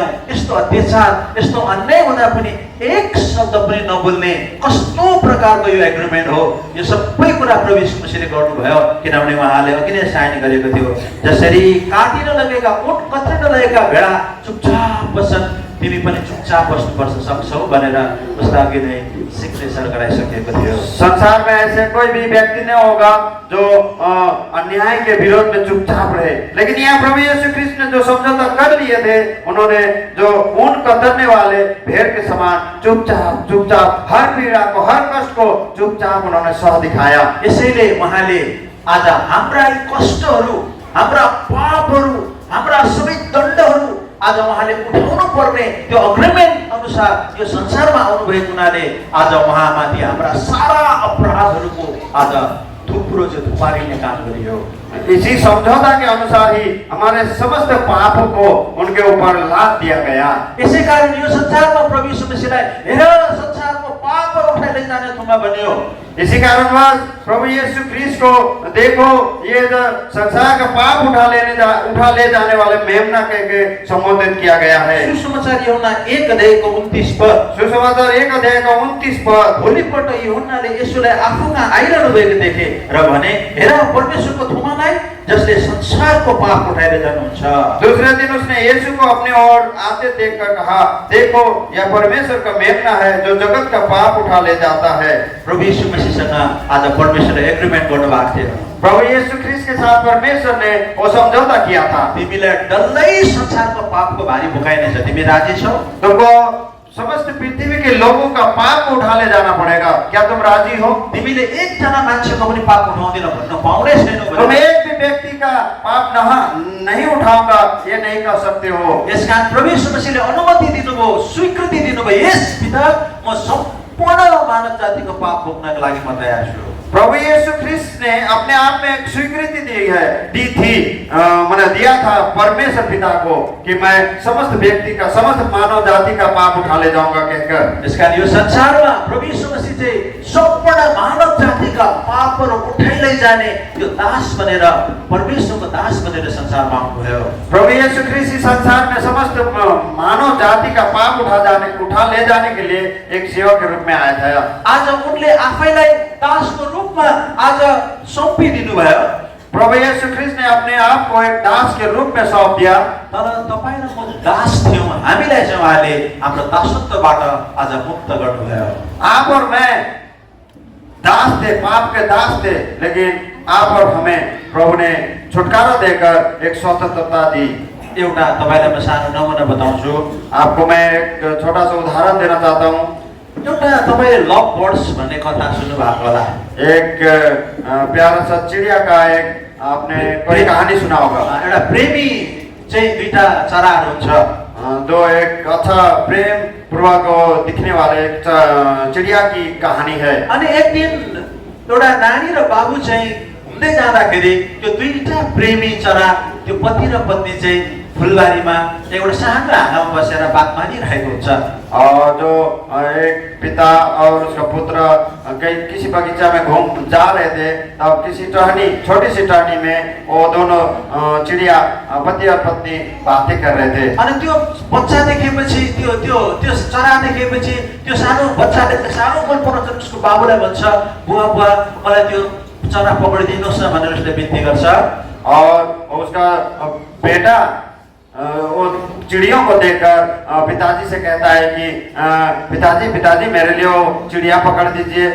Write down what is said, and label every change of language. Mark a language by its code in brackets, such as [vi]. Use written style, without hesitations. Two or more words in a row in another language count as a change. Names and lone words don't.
[ne] यस्तो अत्याचार, यस्तो अन्याय हुँदा पनि एक शब्द पनि नबोल्ने कस्तो प्रकारको यो एग्रिमेन्ट हो। यो सबै कुरा प्रभु यीशु मसीहले गर्नुभयो, किनभने उहाँले अघि नै साइन गरेको थियो, जसरी काटिन लगेका ऊँट कत्रिन लगेका भेडा चुपचाप बस्छन्, तिमी पनि चुपचाप बस्नुपर्छ सक्छौ भनेर उसलाई अघि नै सिग्नेचर गराइसकेको थियो। [hi] संसार में ऐसे कोई भी व्यक्ति नहीं होगा जो अन्याय के विरोध में चुपचाप रहे, लेकिन यहाँ प्रभु यीशु ख्रिस्ट ने जो समझौता कर लिए थे, उन्होंने जो ऊँट कतरने वाले भेड़ के समान चुपचाप हर पीड़ा को, हर कष्ट को चुपचाप उन्होंने सह दिखाया। [ne] यसैले उहाँले आज हाम्रा यी कष्टहरू, हाम्रा पापहरू, हाम्रा सबै दण्डहरू आज उहाँले उठाउनु पर्ने त्यो अग्रिमेन्ट अनुसार यो संसारमा आउनुभएको हुनाले आज उहाँमाथि हाम्रा सारा अपराधहरूको आज थुप्रो चाहिँ थुपारिने काम गरियो। [hi] इसी समझौता के अनुसार ही हमारे समस्त पापों को उनके ऊपर लाद दिया गया। [ne] यसै कारण यो संसारमा प्रभु यीशु मसीहलाई हेर संसारको पाप उठाइ लैजाने थुमा बन्यो। [hi] इसी कारणवश प्रभु यीशु ख्रिस्ट को देखो, ये जो संसार का पाप उठा ले जाने वाले मेमना के संबोधित किया गया है। [ne] सुसमाचार यूहन्ना 1:29 पद, सुसमाचार 1:29 पद। भोलिपल्ट यूहन्नाले येशूलाई आफूमा आइरहनु भएको देखे र भने हेर परमेश्वरको थुमालाई जसले संसारको पाप उठाएर जानुहुन्छ। [hi] दूसरे दिन उसने यीशु को अपने ओर आते देखकर कहा, देखो यह परमेश्वर का मेमना है जो जगत का पाप उठा ले जाता है। [ne] प्रभु यीशु मसीहसँग आज परमेश्वरले एग्रिमेन्ट गर्नुभएको थियो। [hi] प्रभु यीशु ख्रिस्ट के साथ परमेश्वर ने वो समझौता किया था। [ne] तिमीलाई डल्लै संसारको पापको भारी बोकाइनेछ, तिमी राजी छौ? [hi] तुमको समस्त पृथ्वी के लोगों का पाप उठा ले जाना पड़ेगा, क्या तुम राजी हो? [ne] तिमीले एकजना मान्छेको पनि पाप उठाउँदिन भन्न पाउने छैनौ। [hi] तुम एक भी व्यक्ति का पाप नहीं उठाऊंगा ये नहीं कर सकते हो। [ne] यसकारण प्रभु यीशु मसीहले अनुमति दिनुभयो, स्वीकृति दिनुभयो, यस पिता म सम्पूर्ण मानव जातिको पाप भोग्नको लागि म तयार छु। [hi] प्रभु यीशु ख्रिस्ट ने अपने आप में एक स्वीकृति दी थी, मैंने दिया था परमेश्वर पिता को कि मैं समस्त व्यक्ति का, समस्त मानव जाति का पाप उठा ले जाऊंगा कहकर। [ne] इसका यो संसारमा प्रभु यीशु मसीह चाहिँ सम्पूर्ण मानव जातिका पापहरू उठाइ लैजाने यो दास बनेर, परमेश्वरको दास बनेर संसारमा आउनुभयो। [hi] प्रभु यीशु ख्रिस्ट इस संसार में समस्त मानव जाति का पाप उठा ले जाने के लिए एक सेवक के रूप में आया था। [ne] आज उनले आफैलाई दासको रूपमा आज सौंपिदिनु भयो। [hi] प्रभु यीशु ख्रिस्ट ने अपने आप को एक दास के रूप में सौंप दिया। [ne] तर तपाईं र म दास थियौं, हामीलाई चाहिँ उहाँले हाम्रो दासत्वबाट आज मुक्त गर्नुभयो। [hi] आप और मैं दास थे, पाप के दास थे, लेकिन आप और हमें प्रभु ने छुटकारा देकर एक स्वतंत्रता दी। [ne] एउटा तपाईलाई म सानो नमुना बताउँछु। [hi] आपको मैं एक छोटा सा उदाहरण देना चाहता हूँ। [ne] एउटा तपाईले [en] love birds [ne] भन्ने कथा सुन्नु भएको होला। [hi] एक प्यारा सा चिड़िया का एक आपने कोई कहानी सुना होगा। [ne] एउटा प्रेमी चाहिँ दुईटा चराहरू हुन्छ, [hi] दो एक अच्छा प्रेम पूर्वक दिखने वाले एक चिड़िया की कहानी है। [ne] अनि एक दिन एउटा नानी र बाबु चाहिँ घुम्दै जाँदाखेरि त्यो दुईटा प्रेमी चरा, त्यो पति र पत्नी चाहिँ फुलबारीमा एउटा सानो हाँगामा बसेर बात मारिरहेको हुन्छ। [hi] और जो एक पिता और उसका पुत्र किसी बगीचा में घूम जा रहे थे, तब किसी टहनी, छोटी सी टहनी में वो दोनों चिड़िया, पति और पत्नी बातें कर रहे थे। [ne] अनि त्यो बच्चा देखेपछि, त्यो चरा देखेपछि त्यो सानो बच्चाले सानो मन पराउँछ, उसको बाबुलाई भन्छ, बुवा मलाई त्यो चरा पक्रिदिनुहोस् न भनेर उसले बिन्ती गर्छ। [hi] और उसका बेटा वो चिड़ियों को देखकर पिताजी से कहता है कि पिताजी मेरे लिए वो चिड़िया पकड़ दीजिए।